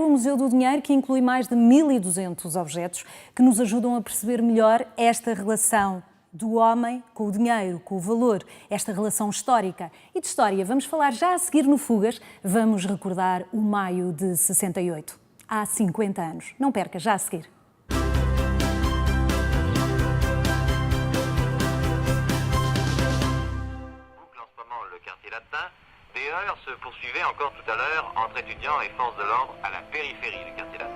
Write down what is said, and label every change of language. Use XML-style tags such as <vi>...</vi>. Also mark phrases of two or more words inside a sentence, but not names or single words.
<pt>O Museu do Dinheiro que inclui mais de 1200 objetos que nos ajudam a perceber melhor esta relação do homem com o dinheiro, com o valor, esta relação histórica. E de história vamos falar já a seguir no Fugas, vamos recordar o maio de 68, há 50 anos. Não perca, já a seguir.</pt> <fr>Des heurts se poursuivaient encore tout à l'heure entre étudiants et forces de l'ordre à la périphérie du quartier latin.</fr>